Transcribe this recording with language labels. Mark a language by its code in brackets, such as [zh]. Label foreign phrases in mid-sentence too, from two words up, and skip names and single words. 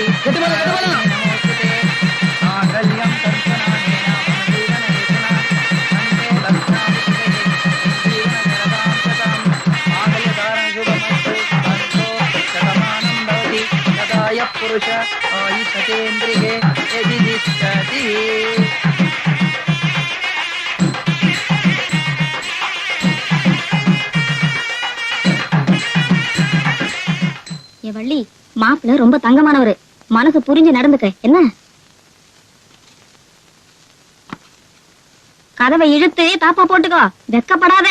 [sa] नमोस्तुते मांगल्यं तन्तनानेन मम जीवनहेतुना वन्दे भक्तादिशते जीवनशरदां शतं मांगल्यधारणं शुभमस्तु अस्तु शतमानं भवति तदाय पुरुष आयुषतेन्द्रिये यदि तिष्ठति. [ta] வள்ளி, மாப்பிள்ள ரொம்ப தங்கமானவரு, மனசு புரிஞ்சு நடந்துக்க. என்ன கதவை இழுத்து தாப்பா போட்டுக்கோ, வெக்கப்படாத.